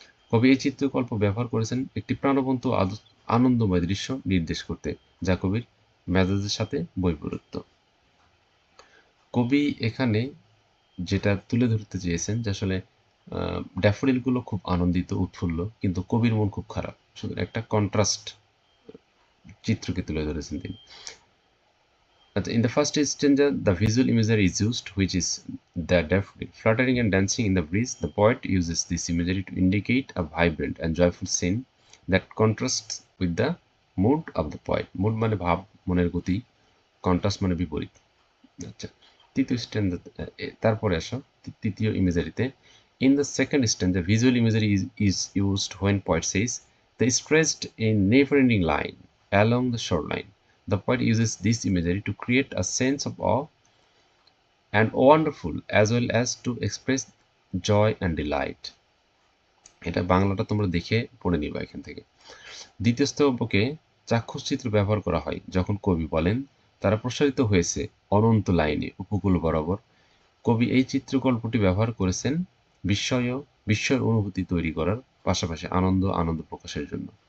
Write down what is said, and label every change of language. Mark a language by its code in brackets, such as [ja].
[bn] কবি এই চিত্রকল্প ব্যবহার করেছেন একটি প্রাণবন্ত আনন্দময় দৃশ্য নির্দেশ করতে, যা কবির মেজাজের সাথে বৈপরীত্য। কবি এখানে যেটা তুলে ধরতে চেয়েছেন যে আসলে ড্যাফোডিলগুলো খুব আনন্দিত উৎফুল্ল, কিন্তু কবির মন খুব খারাপ, শুধু একটা কন্ট্রাস্ট চিত্রকে তুলে ধরেছেন তিনি। [en] In the first stanza, the visual imagery is used, which is the daffodil fluttering and dancing in the breeze. The poet uses this imagery to indicate a vibrant and joyful scene that contrasts with the mood of the poet. [bn] Mood মানে ভাব, মনের গতি, contrast মানে বিপরীত। আচ্ছা, তৃতীয় স্ট্যান্ডা, তারপরে আসো তৃতীয় ইমেজারিতে। [en] In the second stanza, visual imagery is used when poet says, "The stretched in never-ending line along the shoreline." The poet uses this imagery to create a sense of awe and wonderful as well as to express joy and delight. [bn] এটা বাংলাটা তোমরা দেখে পড়ে নিবা এখান থেকে। দ্বিতীয় স্তবকে চাক্ষুষ চিত্র ব্যবহার করা হয় যখন কবি বলেন তারা প্রসারিত হয়েছে অনন্ত লাইনে উপকূল বরাবর। কবি এই চিত্রকল্পটি ব্যবহার করেছেন বিস্ময়ের অনুভূতি তৈরি করার পাশাপাশি আনন্দ প্রকাশের জন্য।